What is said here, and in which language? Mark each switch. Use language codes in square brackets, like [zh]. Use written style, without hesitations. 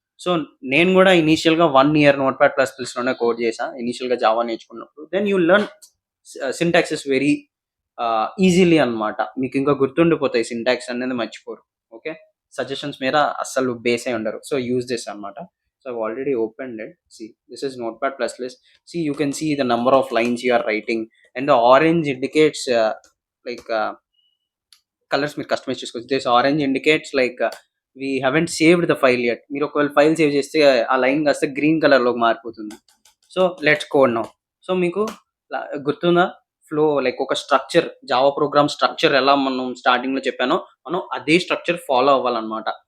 [te] So నేను కూడా ఇనీషియల్గా 1 year note pad plus ప్లస్లోనే code చేశాను ఇనీషియల్గా జావా నేర్చుకున్నప్పుడు. [en] Then you learn syntax is very easily అనమాట. [te] మీకు ఇంకా గుర్తుండిపోతాయి, సింటాక్స్ అనేది మర్చిపోరు. ఓకే, సజెషన్స్ మీద అస్సలు బేస్ అయి ఉండరు. [en] So use this అనమాట. So I've already opened it. See, this is Notepad++. See, you can see the number of lines you are writing, and the orange indicates like colors [te] మీరు customise చేసుకోవచ్చు. [en] This orange indicates like we haven't saved the file yet. [te] మీరు ఒకవేళ file save చేస్తే ఆ line కాస్త green కలర్లోకి మారిపోతుంది. [en] So let's code now. [te] So మీకు గుర్తుందా ఫ్లో, లైక్ ఒక స్ట్రక్చర్, జావా ప్రోగ్రామ్ స్ట్రక్చర్ ఎలా మనం స్టార్టింగ్లో చెప్పానో మనం అదే స్ట్రక్చర్ ఫాలో అవ్వాలన్నమాట.